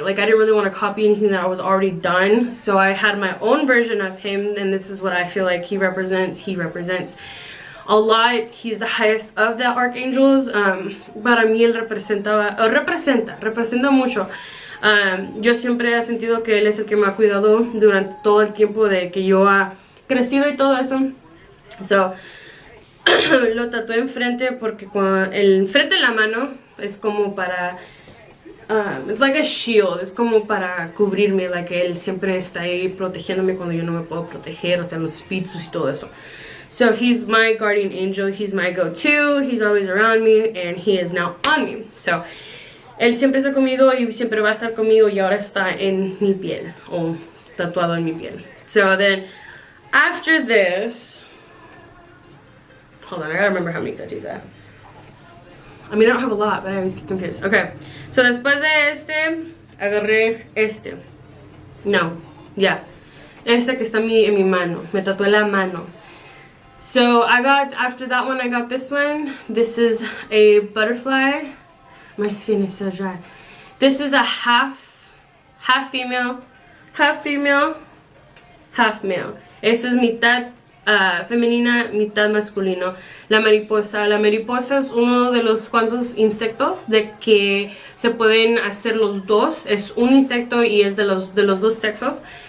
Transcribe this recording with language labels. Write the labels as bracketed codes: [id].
[en] Like, I didn't really want to copy anything that was already done. So I had my own version of him, and this is what I feel like he represents. He represents a lot. He's the highest of the archangels. [es] Para mí él representa mucho. Yo siempre he sentido que él es el que me ha cuidado durante todo el tiempo de que yo ha crecido y todo eso. So, lo tatué enfrente porque el enfrente de la mano es como para [en] it's like a shield, [es] es como para cubrirme, like él siempre está ahí protegiéndome cuando yo no me puedo proteger, o sea, los espíritus y todo eso. [en] So he's my guardian angel, he's my go-to, he's always around me, and he is now on me. [es] So él siempre está conmigo y siempre va a estar conmigo, y ahora está en mi piel, o tatuado en mi piel. [en] So then after this, hold on, I gotta remember how many tattoos I have. I mean, I don't have a lot, but I always get confused. [es] Okay, so después de este, agarré este. No, yeah. Este que está en mi mano. Me tatué la mano. [en] So after that one, I got this one. This is a butterfly. My skin is so dry. This is a half female, half male. [es] Esta es mitad femenina, mitad masculino. La mariposa es uno de los cuantos insectos de que se pueden hacer los dos. Es un insecto y es de los dos sexos.